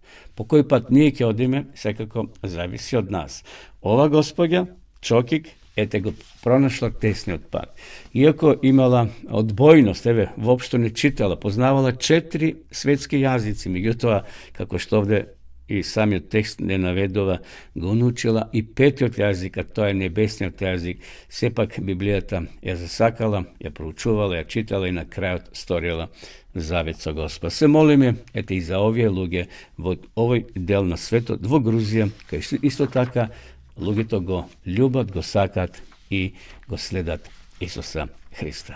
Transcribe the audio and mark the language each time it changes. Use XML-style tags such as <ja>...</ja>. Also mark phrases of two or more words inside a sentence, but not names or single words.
<mk>По кој пат ние ќе одиме, секако зависи од нас. Ова господја, Чогик, ете го пронашла тесниот пат. Иако имала одбојност, еве, воопшто не читала, познавала 4 светски јазици, меѓутоа, како што овде i sami tekst ne navedova, го научила и петиот јазик, а тоа е небесниот јазик. Сепак Библијата ја засакала, ја проучувала, ја читала и на крајот сторила завет со Господ. Се молиме, ете и за овие луѓе во овој дел на светот, во Грузија, кај исто така луѓето го љубат, го сакат и го следат Исуса Христа.</mk>